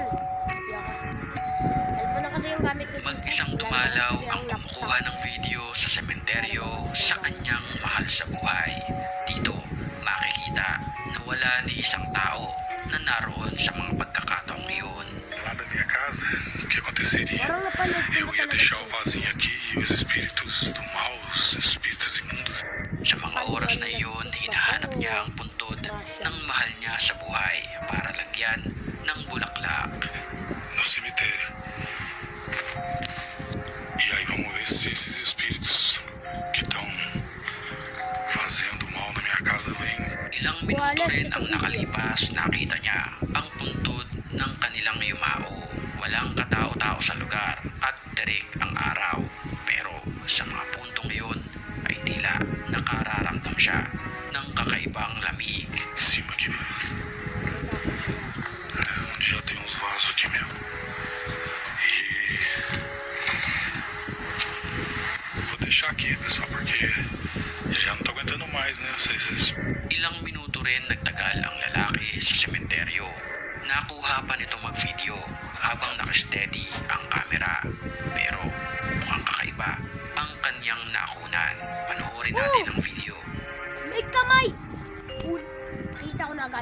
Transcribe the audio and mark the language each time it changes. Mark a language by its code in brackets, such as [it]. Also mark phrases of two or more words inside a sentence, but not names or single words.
[tl] Cellphone na kasi yung gamit ko. Mag-isang dumalaw ang kumukuha ng video sa sementeryo sa kanyang mahal sa buhay. Dito, makikita na wala ni isang tao na naroon sa mga pagkakataong iyon. [pt] Lá da minha casa, o que aconteceria? [tl] Parang napanood ko [pt] Eu [tl] na [pt] ia [tl] talaga [pt] deixar o [tl] ito. [pt] vasinho aqui e os espíritos do mal, os espíritos imundos. [tl] Sa mga oras na iyon, hinahanap niya ang puntod ng mahal niya sa buhay para lagyan ng bulaklak. [pt] No cemitério. E aí vamos ver se esses espíritos que estão fazendo mal na minha casa vêm. [tl] Ilang minuto rin ang nakalipas, nakita niya ang puntod ng kanilang yumao. Walang katao-tao sa lugar at terik ang araw. Pero sa mga puntong iyon ay tila nakararamdam siya ng kakaibang lamig. [pt] Em cima aqui. Onde já tem uns vasos aqui mesmo. E vou deixar aqui, pessoal, porque já não tô aguentando mais, né? Esses [tl] Ilang minuto rin nagtagal ang lalaki sa sementeryo. Nakuha pa nito mag-video habang nakasteady ang camera. Pero mukhang kakaiba ang kanyang nakunan. Panoorin natin ang video. May kamay! Nakita ko na agad.